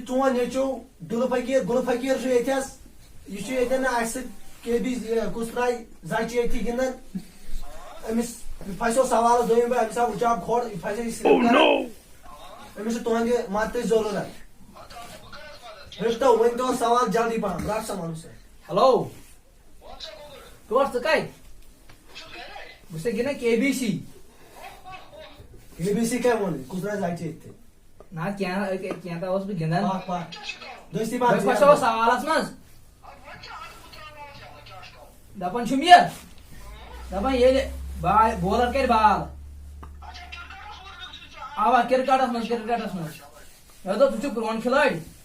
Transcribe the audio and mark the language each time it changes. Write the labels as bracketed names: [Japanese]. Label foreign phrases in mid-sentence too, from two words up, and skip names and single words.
[Kashmiri] چون نیٚچوٗ گُل فقیر چھُ ییٚتہِ حظ یہِ چھُ ییٚتٮ۪ن اسہِ سۭتۍ کے بی کُس ترٛایہِ زچہِ ییٚتھی گِنٛدان أمِس پھسیو سوالس دوٚیِم پٲٹھۍ أمِس آو اُچاب کھۄڑ یہِ پھسے یہِ سِلپ کران أمِس چھِ تُہنٛدِ مدتٕچ ضروٗرت رٔٹتو ؤنۍتو سوال جلدی پہم رٹ سا وَنُن سا ہیلو ٹوٹھ ژٕ کتہِ بہٕ چھُسے گِنٛدان کے بی سی کے بی سی کیٛاہ ووٚن کُس ترٛایہِ زچہِ ییٚتھی نہ کینٛہہ تہٕ اوسُس بہٕ گِنٛدان دٔستی بہٕ پہم پھسیوس سوالس منٛز دپان چھُم یہِ دپان ییٚلہِ بولر کرِ بال اوا کرکٹس منٛز مےٚ دوٚپ ژٕ چھُکھ پرون کھِلٲڑۍ